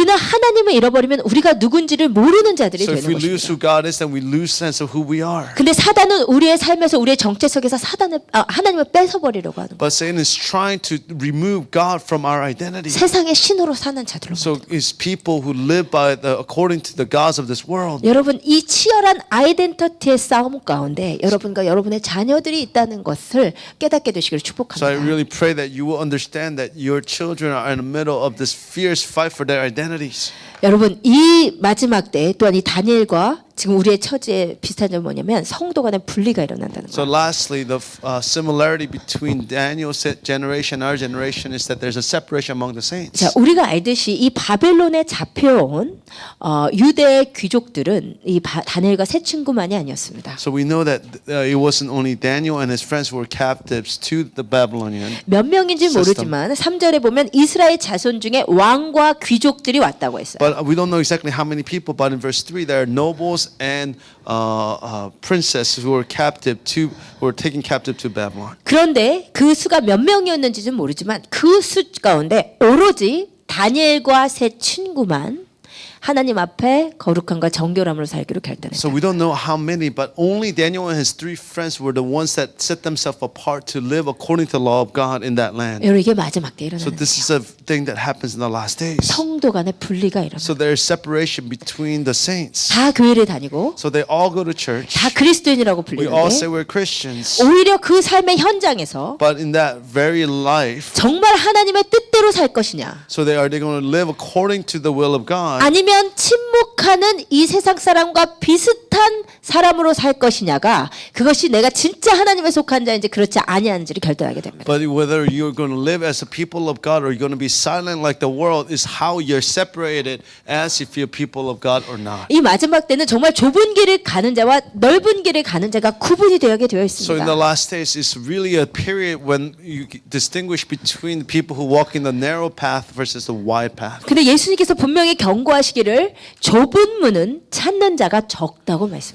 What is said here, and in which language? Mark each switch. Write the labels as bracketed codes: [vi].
[ko] 우리는 하나님을 잃어버리면 우리가 누군지를 모르는 자들이 [en] So if we [ko] 되는 [en] lose [ko] 것입니다. [en] who God is, then we lose sense of who we are. [ko] 근데 사단은 우리의 삶에서 우리의 정체성에서 하나님을 뺏어버리려고 하는 거예요. [en] But Satan is trying to remove God from our identity. [ko] 세상의 신으로 사는 자들로. [en] So it's people who live by according to the gods of this world. [ko] 여러분 이 치열한 아이덴티티의 싸움 가운데 여러분과 여러분의 자녀들이 있다는 것을 깨닫게 되시기를 [en] So I [ko] 축복합니다. [en] really pray that you will understand that your children are in the middle of this fierce fight for their identities. [ko] 여러분 이 마지막 때 또한 이 다니엘과 지금 우리의 처지에 비슷한 점이 뭐냐면 성도 간의 분리가 일어난다는 [en] So [ko] 거예요. [en] lastly, the similarity between Daniel's generation and our generation is that there's a separation among the saints. [ko] 자, 우리가 알듯이 이 바벨론에 잡혀온 유대 귀족들은 이 다니엘과 세 친구만이 아니었습니다. [en] So we know that it wasn't only Daniel and his friends who were captives to the Babylonian. [ko] 몇 명인지 [en] system. [ko] 모르지만 3절에 보면 이스라엘 자손 중에 왕과 귀족들이 왔다고 했어요. [en] But we don't know exactly how many people. But in verse 3, there are nobles and princesses who were taken captive to Babylon. [ko] 그런데 그 수가 몇 명이었는지는 모르지만 그 수 가운데 오로지 다니엘과 세 친구만 하나님 앞에 거룩함과 정결함으로 살기로 결단했다. [en] So we don't know how many, but only Daniel and his 3 friends were the ones that set themselves apart to live according to the law of God in that land. [ko] 여러분 이게 마지막 때 [en] So [ko] 일어나는 [en] this is a thing that happens in the last days. [ko] 성도 간의 분리가 일어나. [en] So there is separation between the saints. [ko] 다 교회를 다니고 [en] So they all go to church. [ko] 다 그리스도인이라고 [en] We all say [ko] 불리는데 [en] we're Christians. [ko] 오히려 그 삶의 현장에서 [en] But in that very life, [ko] 정말 하나님의 뜻대로 살 것이냐 [en] so are they going to live according to the will of God? [ko] 아니면 침묵하는 이 세상 사람과 비슷한 사람으로 살 것이냐가 그것이 내가 진짜 하나님에 속한 자인지 그렇지 아니한지를 결단하게 됩니다. [en] But whether you're going to live as a people of God or you're going to be silent like the world is how you're separated as if you're people of God or not. [ko] 이 마지막 때는 정말 좁은 길을 가는 자와 넓은 길을 가는 자가 구분이 되게 되어 [en] So in the last days, it's really a period when you distinguish between the people who walk in the narrow path versus the wide path. [ko] 근데 예수님께서 분명히 경고하시기를 좁은 문은 찾는 자가 적다고 말씀하셨어요.